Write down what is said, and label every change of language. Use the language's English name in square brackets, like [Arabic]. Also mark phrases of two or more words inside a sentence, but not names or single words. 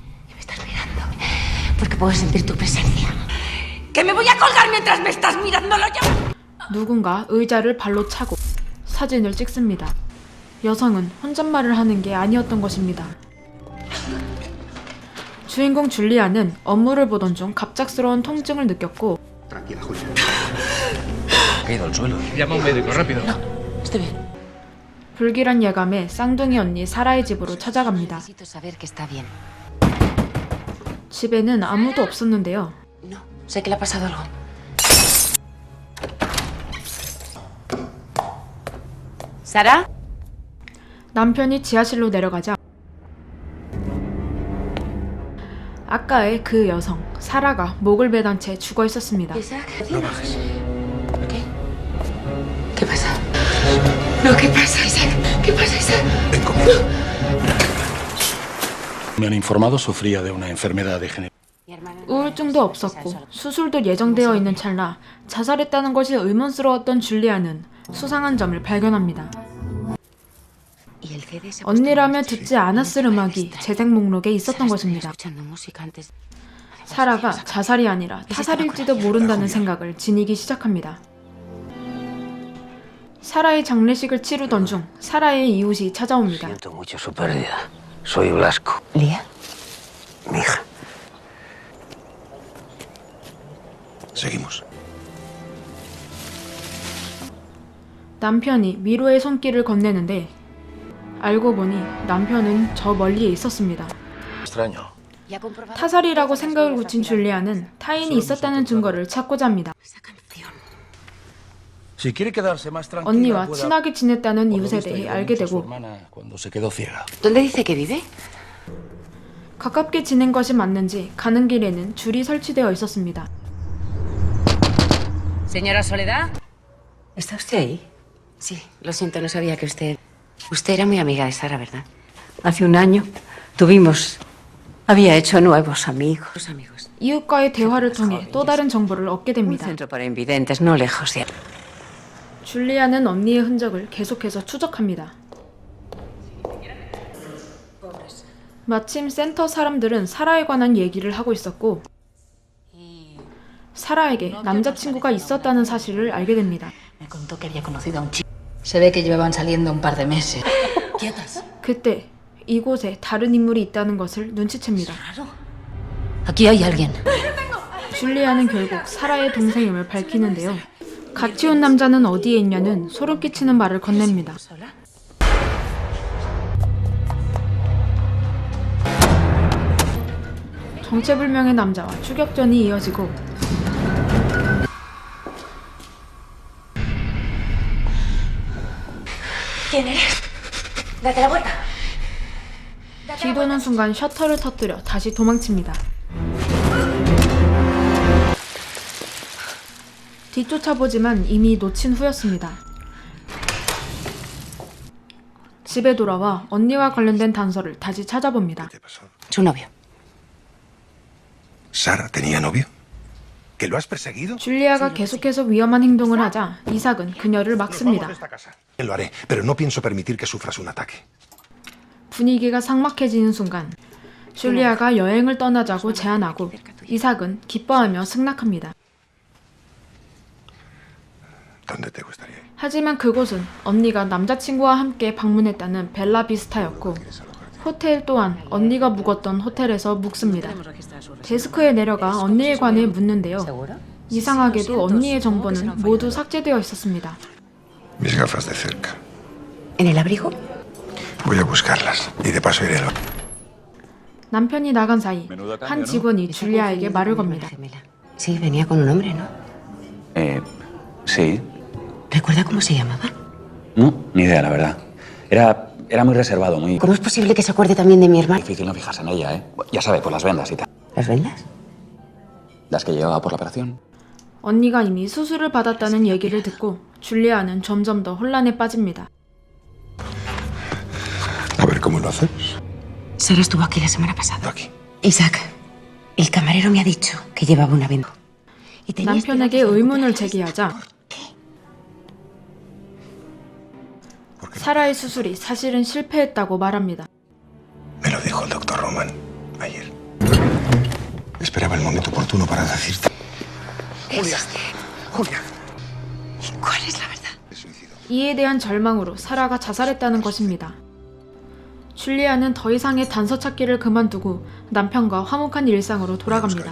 [Spanish] Me estás mirando porque puedo sentir tu presencia. Que me voy a colgar mientras me estás mirándolo yo. [Korean] 누군가 의자를 발로 차고 사진을 찍습니다. 여성은 혼잣말을 하는 게 아니었던 것입니다. 주인공 줄리아는 업무를 보던 중 갑작스러운 통증을 느꼈고 [Spanish] Tranquila, Julia. Ha caído al suelo. Llama a un médico, rápido. Estoy bien. [Korean] 불길한 예감에 쌍둥이 언니 사라의 집으로 찾아갑니다. [Spanish] Necesito saber que está bien. [Korean] 집에는 아무도 없었는데요. [Spanish] No, sé que le ha pasado algo. ¿Sara? [Korean] 남편이 지하실로 내려가자 아까의 그 여성 사라가 목을 베단 채 죽어 있었습니다. [Spanish] Isaac. ¿Qué? ¿Qué pasa? No, ¿qué pasa, Isaac? ¿Qué pasa, Isaac? Ven conmigo. Me han informado sufría de una enfermedad degenerativa. Mi hermana. [Korean] 우울증도 없었고 수술도 예정되어 있는 찰나 자살했다는 것이 의문스러웠던 줄리아는 수상한 점을 발견합니다. [Spanish] Y el CD se ha puesto [Korean] 언니라면 [Spanish] en [Korean] 듣지 않았을 음악이 재생 목록에 있었던 [Spanish] Estoy [Korean] 것입니다. [Spanish] escuchando música antes. [Korean] 사라가 자살이 아니라 타살일지도 모른다는 생각을 지니기 시작합니다. 사라의 장례식을 치르던 중 사라의 이웃이 찾아옵니다. [Spanish] Siento mucho su pérdida. Soy Blasco, ¿Lía? mi hija. Seguimos. [Korean] 남편이 위로의 손길을 건네는데 알고 보니 남편은 저 멀리에 있었습니다. [Spanish] Extraño. Ya comprobado. [Korean] 타살이라고 생각을 굳힌 줄리아는 타인이 있었다는 증거를 찾고자 합니다. [Spanish] Esa canción. Si quiere quedarse más tranquila, [Korean] 언니와 [Spanish] pueda- [Korean] 친하게 지냈다는 [Spanish] Por lo [Korean] 이웃에 [Spanish] visto, [Korean] 대해 [Spanish] ayudó [Korean] 알게 [Spanish] mucho a su [Korean] 되고 [Spanish] hermana cuando se quedó ciega. ¿Dónde dice que vive? [Korean] 가깝게 지낸 것이 맞는지 가는 길에는 줄이 설치되어 있었습니다. [Spanish] Señora Soledad. ¿Está usted ahí? Sí, lo siento, no sabía que usted... Usted era muy amiga de Sara, ¿verdad? Hace un año había hecho nuevos amigos. Sus amigos. [Korean] 이웃과의 대화를 통해 또 다른 정보를 얻게 [Spanish] Un [Korean] 됩니다. [Spanish] centro para invidentes no lejos de... [Korean] 줄리아는 언니의 흔적을 계속해서 추적합니다. 마침 센터 사람들은 사라에 관한 얘기를 하고 있었고 사라에게 남자친구가 있었다는 사실을 알게 됩니다. [Spanish] Me contó que había conocido a un chico. Se ve que llevaban saliendo un par de meses. ¿Quietas? [Korean] 그때 이곳에 다른 인물이 있다는 것을 눈치챕니다. [Spanish] Aquí hay alguien. [Korean] 줄리아는 결국 사라의 동생임을 밝히는데요. 같이 온 남자는 어디에 있냐는 소름 끼치는 말을 건넵니다. [Spanish] ¿Sola? [Korean] 정체불명의 남자와 추격전이 이어지고 [Spanish] ¿Quién eres? Date la vuelta. [Korean] 뒤도는 순간 셔터를 터뜨려 다시 도망칩니다. 뒤쫓아보지만 이미 놓친 후였습니다. 집에 돌아와 언니와 관련된 단서를 다시 찾아봅니다. [Spanish] ¿Qué pasó? Su novio. ¿Sara tenía novio? ¿Que lo has perseguido? [Korean] 줄리아가 계속해서 위험한 행동을 하자 이삭은 그녀를 막습니다. [Spanish] Lo haré, pero no pienso permitir que sufras un ataque. [Korean] 분위기가 삭막해지는 순간 줄리아가 여행을 떠나자고 제안하고 이삭은 기뻐하며 승낙합니다. [Spanish] ¿Dónde te gustaría ir? [Korean] 하지만 그곳은 언니가 남자친구와 함께 방문했다는 벨라비스타였고 호텔 또한 언니가 묵었던 호텔에서 묵습니다. 데스크에 내려가 언니에 관해 묻는데요. 이상하게도 언니의 정보는 모두 삭제되어 있었습니다. [Spanish] Mis gafas de cerca. ¿En el abrigo? Voy a buscarlas. Y de paso iré al... [Korean] 남편이 나간 사이 한 직원이 줄리아에게 말을 겁니다. [Spanish] Sí, venía con un hombre, ¿no? Sí. ¿Recuerda cómo se llamaba? No, ni idea, la verdad. Era muy reservado, muy ¿Cómo es posible que se acuerde también de mi hermano? difícil no fijarse en ella, ¿eh? Ya sabe, por las vendas y tal. ¿Las vendas? Las que llevaba por la operación. [Korean] 언니가 이미 수술을 받았다는 얘기를 듣고 줄리아는 점점 더 혼란에 빠집니다. [Spanish] A ver cómo lo hacemos. Sara estuvo aquí la semana pasada. Aquí. Isaac, el camarero me ha dicho que llevaba una venda. Y tenía [Korean] 남편에게 [Spanish] esperanzas de [Korean] 의문을 [Spanish] recuperarse. [Korean] 제기하자 사라의 수술이 사실은 실패했다고 말합니다. [Spanish] Me lo dijo el doctor Roman ayer. Esperaba el momento oportuno para decirte. Julia. ¿Y cuál es la verdad? [Korean] 이에 대한 절망으로 사라가 자살했다는 것입니다. 줄리아는 더 이상의 단서 찾기를 그만두고 남편과 화목한 일상으로 돌아갑니다.